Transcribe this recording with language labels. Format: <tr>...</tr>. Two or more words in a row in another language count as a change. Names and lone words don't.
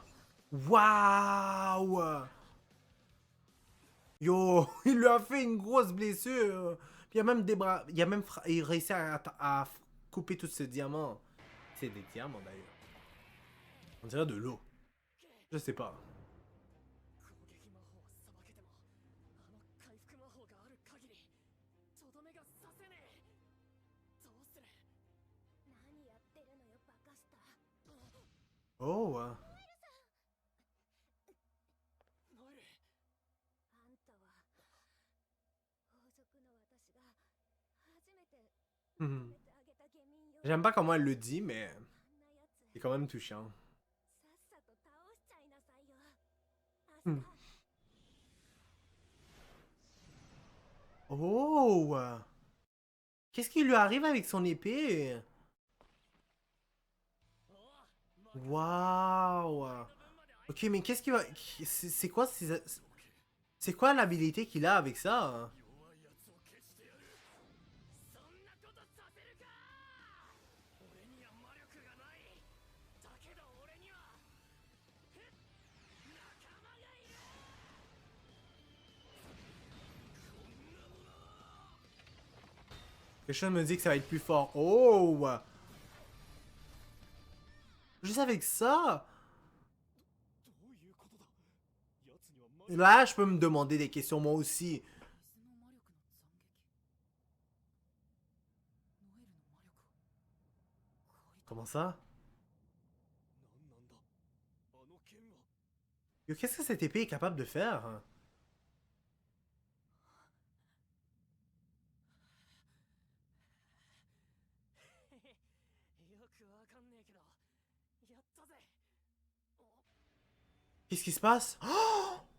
<fr>Waouh! Yo, il lui a fait une grosse blessure. Puis il a même il réussi à couper tout ce diamant. C'est des diamants d'ailleurs. On dirait de l'eau. Je sais pas.</fr> <ja>攻撃魔法をさばけてもあの回復魔法がある限りとどめがさせねえ。どうする。何やってるのよバカスタ。</ja> <fr>Oh!</fr> <ja>ノエル。あんたは王族の私が初めて認めてあげた下民よ。</ja> <fr>J'aime pas comment elle le dit, mais</fr> <ja>あんなやつ</ja> <fr>c'est quand même touchant.</fr> <ja>さっさと倒しちゃいなさいよ。アスタ。</ja> <fr>Oh! Qu'est-ce qui lui arrive avec son épée? Waouh! Ok, mais qu'est-ce qu'il va... C'est quoi c'est quoi l'habilité qu'il a avec ça?</fr> <ja>弱いやつを消してやる。そんなことさせるか。俺には魔力がない。だけど俺には仲間がいる。</ja> <fr>Quelque chose me dit que ça va être plus fort. Oh! Juste avec ça?</fr> <ja>どういうことだ。やつには魔力</ja> <fr>Là, je peux me demander des questions moi aussi.</fr> <ja>水の魔力の斬撃。ノエルの魔力を。</ja> <fr>Comment ça?</fr> <ja>何なんだ。あの剣は。</ja> <fr>Yo, qu'est-ce que cette épée est capable de faire?</fr> <ja>よくわかんねえけど、やったぜ。</ja> <fr>Qu'est-ce qui se passe? Oh!</fr>